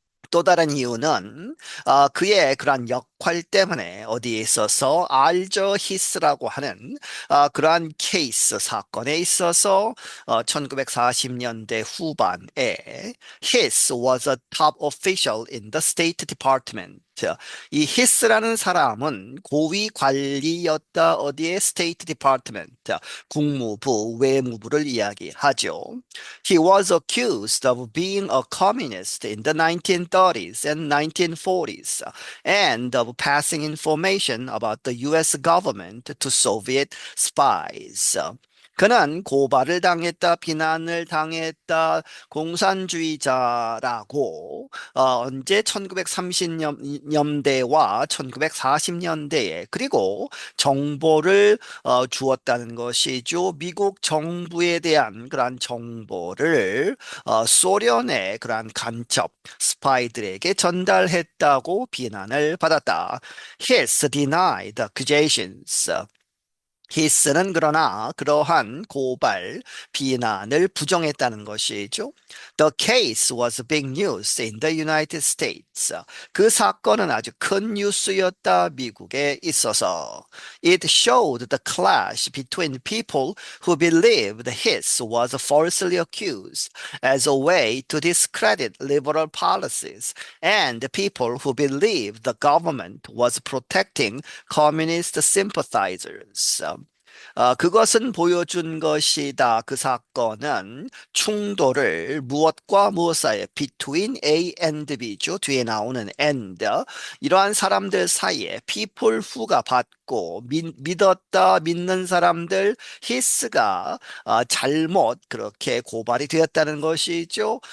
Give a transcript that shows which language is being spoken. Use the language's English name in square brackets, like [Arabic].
[Korean] 또 다른 이유는 그의 그러한 역할 때문에 어디에 있어서 알저 히스라고 하는 그러한 케이스 사건에 있어서 1940년대 후반에 [English] Hiss was a top official in the State Department. [Korean] 이 히스라는 사람은 고위 관리였다. 어디에 스테이트 디파트먼트, 국무부, 외무부를 이야기하죠. [English] He was accused of being a communist in the 1930s and 1940s and of passing information about the US government to Soviet spies. [Korean] 그는 고발을 당했다, 비난을 당했다, 공산주의자라고 언제 1930년대와 1940년대에 그리고 정보를 주었다는 것이죠. 미국 정부에 대한 그러한 정보를 소련의 그러한 간첩 스파이들에게 전달했다고 비난을 받았다. [English] His denied accusations. [Korean] 히스는 그러나 그러한 고발, 비난을 부정했다는 것이죠. [English] The case was big news in the United States. [Korean] 그 사건은 아주 큰 뉴스였다, 미국에 있어서. [English] It showed the clash between people who believed Hiss was falsely accused as a way to discredit liberal policies and people who believed the government was protecting communist sympathizers. [Korean] 그것은 보여준 것이다. 그 사건은 충돌을 무엇과 무엇 사이에 [English] between A and B [Korean] 죠. 뒤에 나오는 and 이러한 사람들 사이에 [English] people who [Korean] 가 받고 믿었다 믿는 사람들 히스가 잘못 그렇게 고발이 되었다는 것이죠.